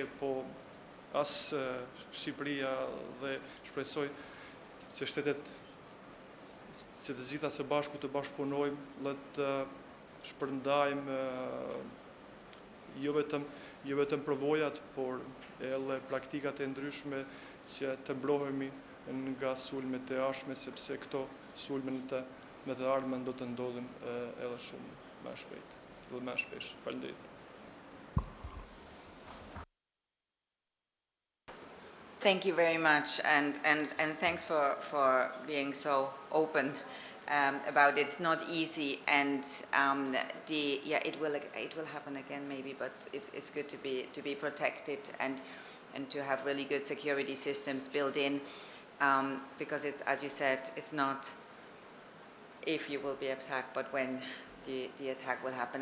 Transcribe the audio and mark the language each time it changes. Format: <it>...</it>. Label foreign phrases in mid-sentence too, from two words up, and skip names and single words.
<sq>po as Shqipëria, dhe shpresoj që shtetet që të gjitha së bashku të bashkëpunojmë dhe të shpërndajmë jo vetëm provojat, por edhe praktikat e ndryshme që të mbrohemi nga sulmet e ardhshme, sepse këto sulme me të ardhmen do të ndodhin edhe shumë më shpejt dhe më shpesh. Faleminderit.</sq> <en>Thank you very much, and thanks for being so open about it. It's not easy, and it will happen again maybe, but it's good to be protected and to have really good security systems built in, because it's, as you said, it's not if you will be attacked, but when the attack will happen.</en>